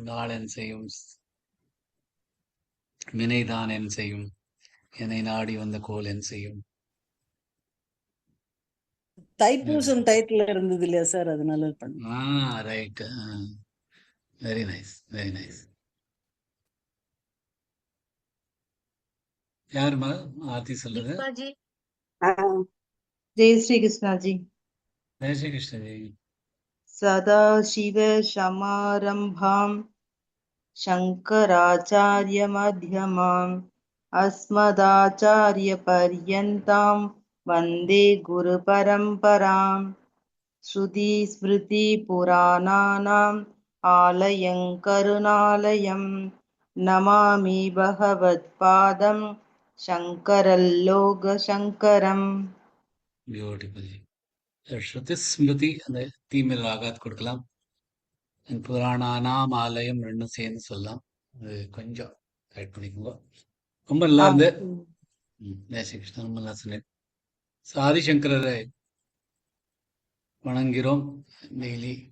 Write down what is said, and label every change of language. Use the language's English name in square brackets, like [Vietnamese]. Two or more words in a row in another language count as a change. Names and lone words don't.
[Tamil] நாளன் செய்யும் வினைதான் என் செய்யும், என்னை நாடி வந்த கோல் என் செய்யும். தைப்பூசம் டைட்டில் இருந்தது இல்லையா சார், அதனால பண்ணேன். [English] Right. Very nice, very nice. [Tamil] யாருமா ஆர்த்தி சொல்றது? [Hindi] जय श्री कृष्णा जी। जय श्री कृष्ण जी. [Sanskrit] सदा शिव समारंभां शंकराचार्य मध्यमाम् अस्मदाचार्य पर्यन्तां वन्दे गुरु परम्पराम् श्रुति स्मृति पुराणानाम् आलयं करुणालयं नमामि भगवत्पादं शङ्करल्लोकशङ्करम्। [Tamil] பியூட்டிஃபுல். [Sanskrit] श्रुति स्मृति [Tamil] அந்த தீமில் ஆகாத் கொடுக்கலாம். [Sanskrit] पुराणानाम् आलयम् [Tamil] ரெண்டும் சேர்ந்து சொல்லலாம். அது கொஞ்சம் ரைட் பண்ணிக்கோங்க. ரொம்ப நல்லா இருந்து. ஜெய் ஸ்ரீ கிருஷ்ணன். ரொம்ப நல்லா சொன்னேன். ஆதிசங்கரரை வணங்குகிறோம் டெய்லி.